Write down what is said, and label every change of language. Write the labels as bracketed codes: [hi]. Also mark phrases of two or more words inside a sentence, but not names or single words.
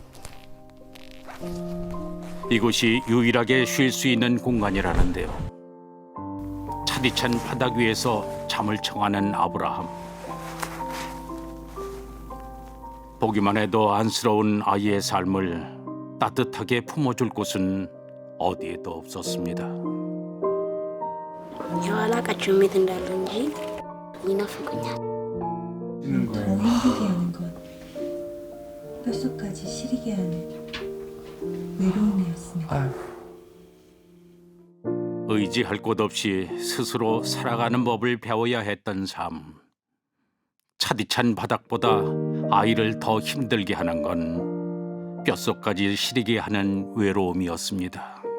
[ko] 이곳이 유일하게 쉴 수 있는 공간이라는데요. 차디찬 바닥 위에서 잠을 청하는 아브라함. 보기만 해도 안쓰러운 아이의 삶을 따뜻하게 품어줄 곳은 어디에도 없었습니다. [am] የኋላቃቸው ቤት እንዳለ እንጂ ይናፍቁኛል። [ko] 더 힘들게 하는 건 뼛속까지 시리게 하는 외로움이었습니다. 아휴. 의지할 곳 없이 스스로 살아가는 법을 배워야 했던 삶. 차디찬 바닥보다 아이를 더 힘들게 하는 건 뼛속까지 시리게 하는 외로움이었습니다.